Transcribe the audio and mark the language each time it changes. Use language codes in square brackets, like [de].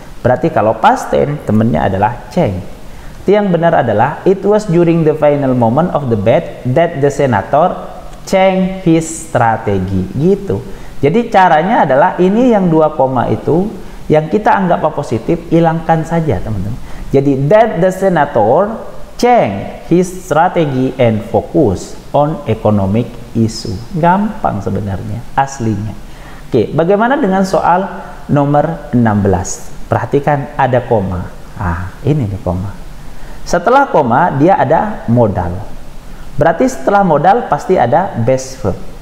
[id] Berarti kalau past tense, temennya adalah ceng. Itu yang benar adalah [en] it was during the final moment of the debate that the senator changed his strategy. [id] Gitu. Jadi caranya adalah ini yang dua koma itu yang kita anggap positif, hilangkan saja teman-teman. Jadi [en] that the senator changed his strategy and focus on economic issue. [id] Gampang sebenarnya aslinya. Oke, bagaimana dengan soal nomor 16? Perhatikan ada koma. Ini nih koma. Setelah koma dia ada modal. Berarti setelah modal pasti ada base verb.